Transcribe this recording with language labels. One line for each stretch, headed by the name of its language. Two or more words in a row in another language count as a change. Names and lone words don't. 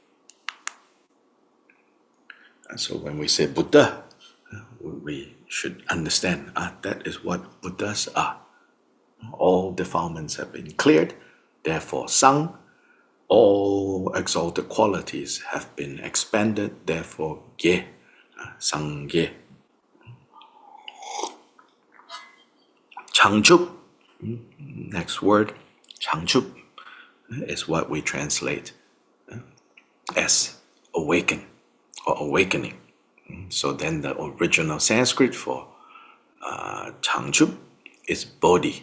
English: And so when we say Buddha, we should understand that is what Buddhas are. All defilements have been cleared. Therefore, Sang. All exalted qualities have been expanded. Therefore, Ge. Sangye. Changchup, next word, Changchup, is what we translate as awaken or awakening. So then the original Sanskrit for Changchup is Bodhi.